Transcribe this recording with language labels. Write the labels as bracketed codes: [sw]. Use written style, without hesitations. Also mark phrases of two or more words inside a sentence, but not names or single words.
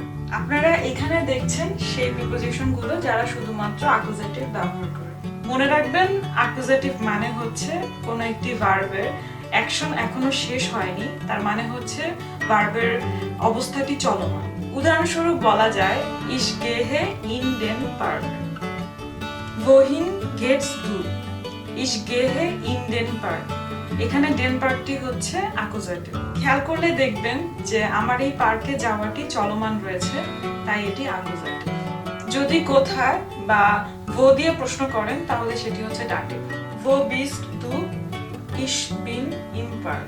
[bn] আপনারা এখানে দেখছেন সেই প্রিপোজিশনগুলো যারা শুধুমাত্র অ্যাকুজেটিভ ব্যবহার করে। মনে রাখবেন অ্যাকুজেটিভ মানে হচ্ছে কোনো একটি ভার্বের অ্যাকশন এখনো শেষ হয়নি, তার মানে হচ্ছে ভার্বের অবস্থাটি চলমান। উদাহরণস্বরূপ বলা যায় [de] ich gehe in den Park, wohin geht's du? Ich gehe in den Park। [bn] এখানে ডেন পার্কটি হচ্ছে অ্যাকুজেটিভ। খেয়াল করলে দেখবেন যে আমার এই পার্কে যাওয়াটি চলমান রয়েছে, তাই এটি অ্যাকুজেটিভ। যদি কোথায় বা wo দিয়ে প্রশ্ন করেন তাহলে সেটি হচ্ছে ডাটিভ। [de] wo bist du? Ich bin im Park।